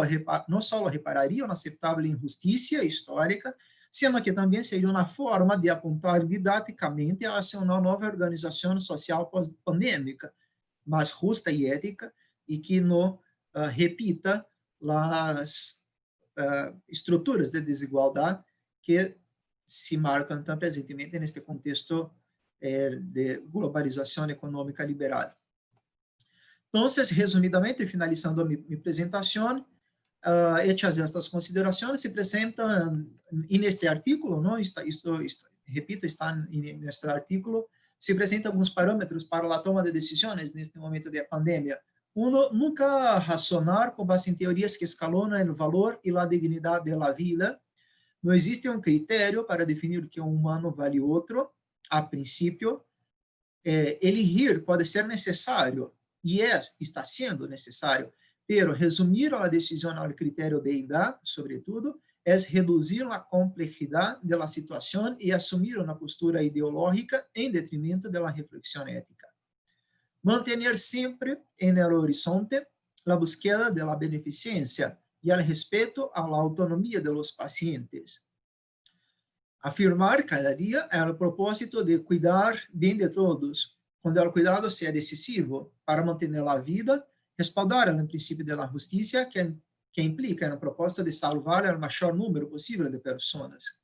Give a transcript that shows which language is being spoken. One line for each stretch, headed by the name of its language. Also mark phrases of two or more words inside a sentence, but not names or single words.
Portuguese: repararia uma aceitável injustiça histórica, sendo que também seria uma forma de apontar didaticamente hacia uma nova organização social pós-pandêmica, mais justa e ética, e que não repita as estruturas de desigualdade que se marcam tão presentemente neste contexto de globalização econômica liberal.
Spanish: Entonces, resumidamente, finalizando mi presentación, hechas estas consideraciones, se presentan en este artículo, ¿no? Repito, está en nuestro artículo, se presentan algunos parámetros para la toma de decisiones en este momento de pandemia. Uno, nunca razonar con base en teorías que escalonan el valor y la dignidad de la vida. No existe un criterio para definir que un humano vale otro,
Portuguese: a princípio. Elegir pode ser necessário, e está sendo necessário, pero resumir a decisão ao critério de idade, sobretudo, é reduzir a complexidade da situação e assumir uma postura ideológica em detrimento da reflexão ética. Manter sempre
Spanish: en el horizonte a búsqueda de la
Portuguese: beneficência e o respeito à autonomia
Spanish: de los pacientes.
Portuguese: Afirmar cada dia é o propósito de cuidar bem de todos, quando o cuidado seja decisivo para manter a vida, respaldar o princípio da justiça, que implica no propósito de salvar o maior número possível de pessoas.